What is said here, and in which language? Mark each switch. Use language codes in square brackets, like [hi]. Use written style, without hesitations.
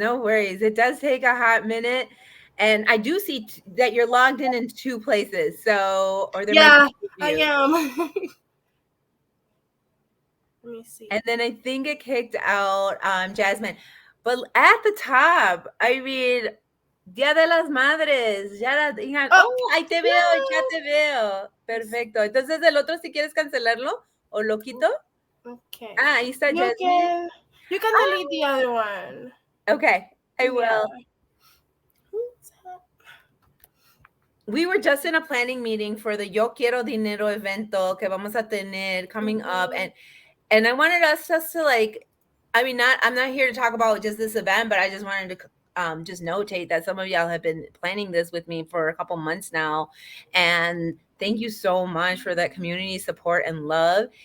[en] It does take a hot minute. And I do see that you're logged in 2 places. So, or there might be I am. Let me see. And then I think it kicked out Jasmine. But at the top, I read Dia de las Madres. [es] Ya digan, ahí te veo, ya te veo. Perfecto. Entonces, el otro, si quieres cancelarlo o lo quito. [en] Okay. [es] Ahí está Jasmine. [en] You can delete the other one. Okay, I will. We were just in a planning meeting for the Yo Quiero Dinero [es] evento que vamos a tener [en] coming up, and I wanted us just to like, I mean, I'm not here to talk about just this event, but I just wanted to just notate that some of y'all have been planning this with me for a couple months now, and thank you so much for that community support and love.